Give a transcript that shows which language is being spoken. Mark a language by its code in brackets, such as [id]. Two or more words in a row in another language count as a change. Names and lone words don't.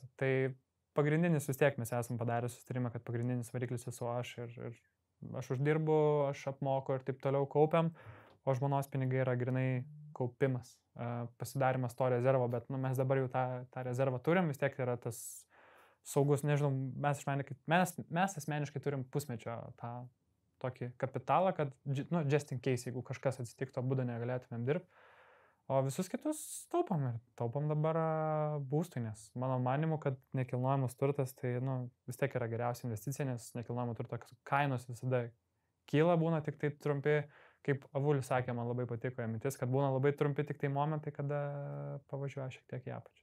[lt] Tai pagrindinis vis tiek mes esam padarę susitarimą, kad pagrindinis variklis esu aš, ir aš uždirbu, aš apmoku ir taip toliau kaupiam. O žmonos pinigai yra grinai kaupimas, pasidarimas to rezervo, bet mes dabar jau tą rezervą turim, vis tiek yra tas saugus, nežinau, mes asmeniškai turim pusmečio tą tokį kapitalą, kad, [en] just in case, [lt] jeigu kažkas atsitiktų, abudu negalėtumėm dirbti, o visus kitus taupom ir taupom dabar būstui, nes mano manimu, kad nekilnojamas turtas, tai vis tiek yra geriausia investicija, nes nekilnojamo turto kainos visada kyla, būna tik tai trumpi. Kaip Avulis sakė, man labai patiko mintis, kad būna labai trumpi tik tai momentai, kada pavažiuoja šiek tiek į apačią.